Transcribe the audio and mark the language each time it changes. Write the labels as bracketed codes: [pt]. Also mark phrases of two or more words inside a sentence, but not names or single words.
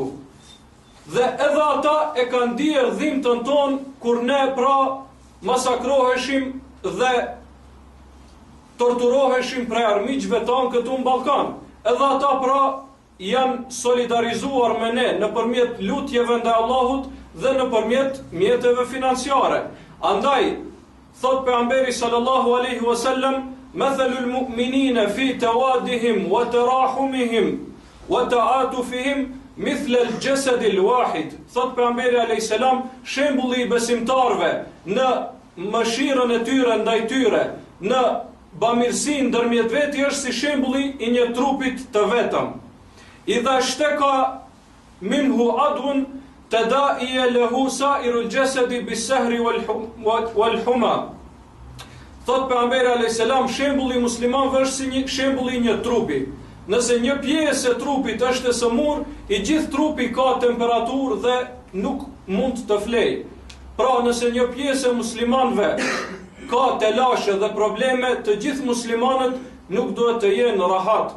[sq] Dhe edhe ata e kanë ndier dhimbtën tonë kur ne pra masakroheshim dhe torturoheshim prej armiqve tonë këtu në Ballkan. Edhe ata pra janë solidarizuar me ne nëpërmjet lutjeve ndaj Allahut dhe nëpërmjet mjeteve financiare. Andaj thot pejgamberi [ar] صلى الله عليه وسلم, مثل المؤمنين في توادهم وتراحمهم وتعاطفهم مثل الجسد الواحد. [sq] Thot pejgamberi [ar] عليه السلام, [sq] shembulli i besimtarëve në mëshirën e tyre ndaj tyre, në bamirësinë ndërmjet vetë është si shembulli i një trupit të vetëm. [ar] إذا اشتكى منه عضو تداعى له سائر الجسد بالسهر والحمى. [sq] Thot pejgamberi [ar] عليه السلام, [sq] shembulli i muslimanëve është si një shembulli i një trupi. Nëse një pjesë e trupit është e sëmur, i gjithë trupi ka temperaturë dhe nuk mund të flejë. Pra nëse një pjesë e muslimanëve ka telashe dhe probleme, të gjithë muslimanët nuk duhet të jenë rahat.